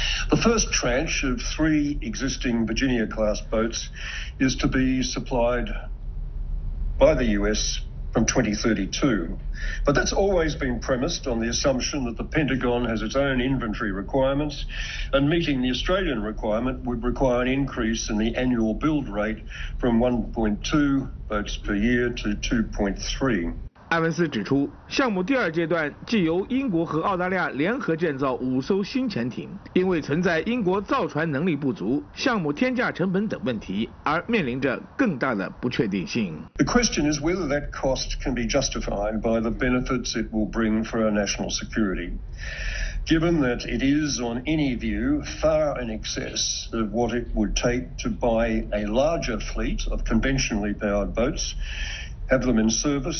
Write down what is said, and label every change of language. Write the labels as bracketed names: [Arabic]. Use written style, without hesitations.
[English] The first tranche of 3 existing Virginia class boats is to be supplied by the US from 2032. But that's always been premised on the assumption that the Pentagon has its own inventory requirements, and meeting the Australian requirement would require an increase in the annual build rate from 1.2 boats per year to 2.3. [Chinese] 埃文斯指出，项目第二阶段即由英国和澳大利亚联合建造5艘新潜艇，因为存在英国造船能力不足、项目天价成本等问题，而面临着更大的不确定性。 [English] The question is whether that cost can be justified by the benefits it will bring for our national security, given that it is, on any view, far in excess of what it would take to buy a larger fleet of conventionally powered boats, have them in service.